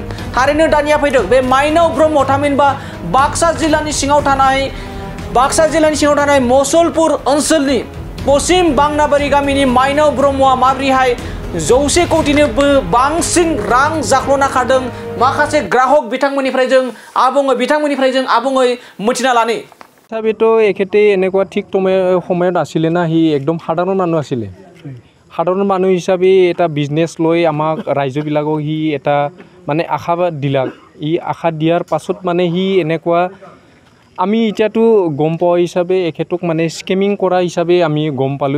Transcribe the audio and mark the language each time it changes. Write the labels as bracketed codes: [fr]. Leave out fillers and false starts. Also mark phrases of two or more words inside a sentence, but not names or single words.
[brx] थारैनो दानिया फैदों बे माइनाव ब्रह्म थामहिनबा बाक्सा जिल्लानि सिङाव थानाय मुसलपुर ओनसोलनि पश्चिम बांनाबारि गामिनि माइनाव ब्रह्मआ माबोरैहाय 100 कौटिनिबो बांसिन रां जाख्ल'ना खारदों माखासे ग्राहक बिथांमोननिफ्राय जों आबुङै मिथिना लानि। [as] তথাপিতো এখেতে এনেকুৱা ঠিক সময়ত আছিলে না, সি একদম সাধাৰণ মানুহ আছিলে। সাধাৰণ মানুহ হিচাপে এটা বিজনেছ লৈ আমাক ৰাইজবিলাকক সি এটা মানে আশা দিলাক। আশা দিয়াৰ পাছত মানে সি এনেকুৱা আমি এতিয়াতো গম পোৱা হিচাপে এখেতক মানে স্কেমিং কৰা হিচাপে আমি গম পালোঁ।